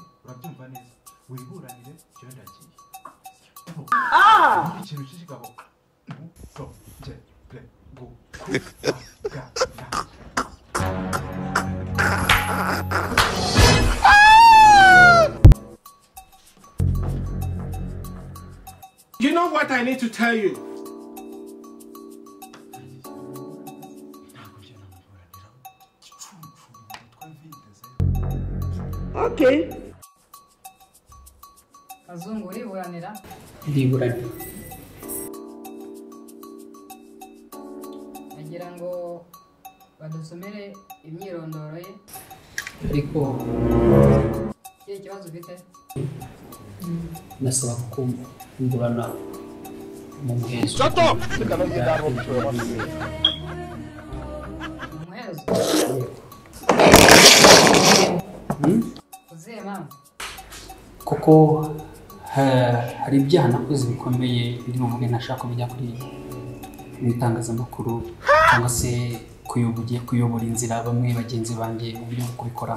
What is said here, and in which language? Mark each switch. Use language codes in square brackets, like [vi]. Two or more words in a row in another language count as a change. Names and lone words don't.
[rw] Urabyumva neza? Wiburanire cyo ndagiye. Ikintu cy'ikigabo. So, je, ple, go, ga. [en] You know what I need to tell you? Okay. [rw] Kazungu uriburanira? Ndiburanira. Nagira ngo badusomere imyirondoro ye. Ariko iki kibazo ufite? Nasaba kumburana mu muhezo. [en] Shut up! [rw] Kuko hari ibyaha nakoze bikomeye biri mu mugeni nashaka kujya kuri itangazamakuru cyangwa se kuyobora inzira bamwe bagenzi banjye uburyo bwo kubikoramo.